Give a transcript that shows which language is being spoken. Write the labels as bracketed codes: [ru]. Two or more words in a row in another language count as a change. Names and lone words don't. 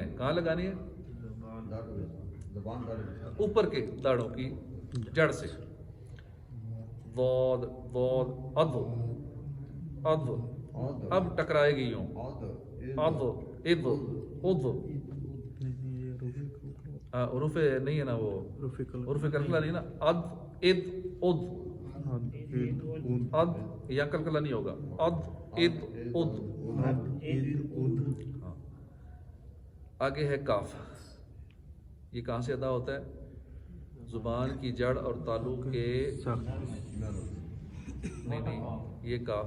[ur] کہاں لگانی ہے؟ داڑھوں کے ساتھ، زبان داڑھوں کے ساتھ۔ اوپر کے داڑھوں کی جڑ سے۔ ضاد ضاد اد اد، اب ٹکرائے گی یوں، اد اد اد۔ حروف نہیں ہے نا وہ، حروف کلکلا نہیں نا، اد اد اد، اد یا کلکلا نہیں ہوگا، اد اد اد۔ ہاں۔ آگے ہے کاف، یہ کہاں سے ادا ہوتا ہے؟ زبان کی جڑ اور تالو کے، نہیں نہیں یہ کاف